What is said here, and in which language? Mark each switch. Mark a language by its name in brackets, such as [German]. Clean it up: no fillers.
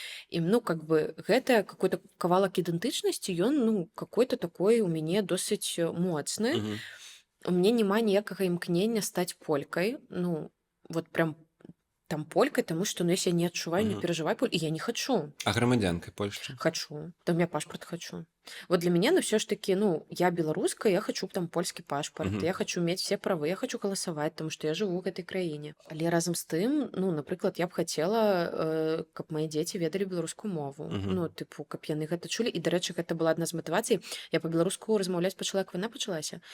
[Belarusian] І, ну, [Russian] как бы, [Belarusian] гэта [Russian] какой-то [Belarusian] кавалак ідэнтычнасці, ён, ну, какой-то такой у мяне досыць моцны. Мгм. У мяне няма ніякага імкнення стаць полькай, ну, вот прям там полькай, таму што, ну, [Russian] если [Belarusian] я не адчуваю, не Мгм. перажываю, і я не хачу. А грамадзянкай Польшчы? [Russian] Хочу. Да, у меня пашпарт хочу. Вот для меня, ну, все ж таки, ну, я белорусская, я хочу там польский пашпарт, Мгм. я хочу иметь все правы, я хочу голосовать, потому что я живу в этой краине. [Belarusian] Але разом з тым, ну, наприклад, [Russian] я б хотела, [Belarusian] каб [Russian] мои дети [Belarusian] ведали беларускую мову. Мгм. Ну, типу, каб яны гэта чулі. І, дарэчы, гэта была адна з матывацый. Я по-беларуску размаўляць пачала, як вайна пачалася.